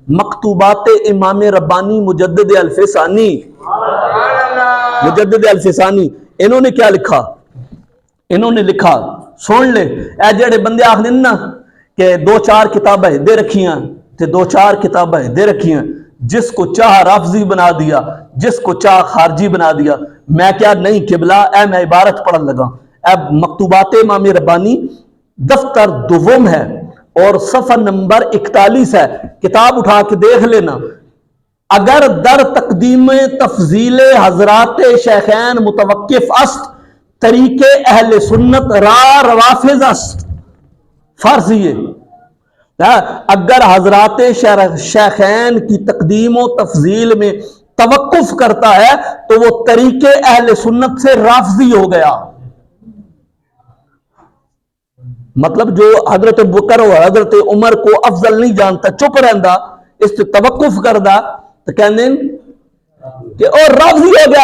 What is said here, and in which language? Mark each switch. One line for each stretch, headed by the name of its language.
Urdu: مکتوبات امام ربانی مجدد الفسانی، مجدد الفسانی، انہوں نے کیا لکھا؟ انہوں نے لکھا، سن لے اے جڑے بندے آخر نا کہ دو چار کتابیں دے رکھیاں تے دو چار کتابیں دے رکھیاں، جس کو چاہ رافضی بنا دیا، جس کو چاہ خارجی بنا دیا. میں کیا نہیں قبلہ، اے میں عبارت پڑھن لگا. اے مکتوبات امام ربانی دفتر دوم ہے اور صفحہ نمبر 41 ہے، کتاب اٹھا کے دیکھ لینا.
Persian: اگر در تقدیم تفضیل حضرات شیخین متوقف است، طریق اہل سنت را روافض است.
Urdu: فارسی ہے، اگر حضرات شیخین کی تقدیم و تفضیل میں توقف کرتا ہے تو وہ طریق اہل سنت سے رافضی ہو گیا. مطلب جو حضرت بکر اور حضرت عمر کو افضل نہیں جانتا، چپ رہندا، اس سے توقف کردا تو کہنے کہ اور رافضی ہو گیا.